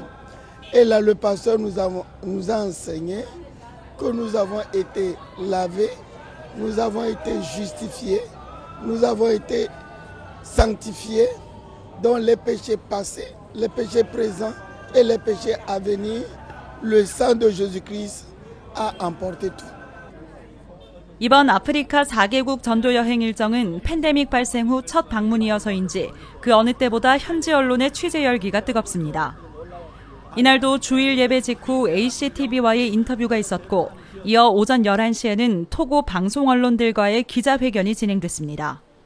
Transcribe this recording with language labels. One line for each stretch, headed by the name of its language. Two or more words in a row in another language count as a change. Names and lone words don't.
French: Et là, le pasteur nous a enseigné que nous avons été lavés, nous avons été justifiés, nous avons été sanctifiés dans les péchés passés, les péchés présents et les péchés à venir. Le sang de Jésus-Christ a emporté tout.
Korean: 이번 아프리카 4개국 전도 여행 일정은 팬데믹 발생 후 첫 방문이어서인지 그 어느 때보다 현지 언론의 취재 열기가 뜨겁습니다. 이날도 주일 예배 직후 ACTV와의 인터뷰가 있었고 이어 오전 11시에는 토고 방송 언론들과의 기자회견이 진행됐습니다.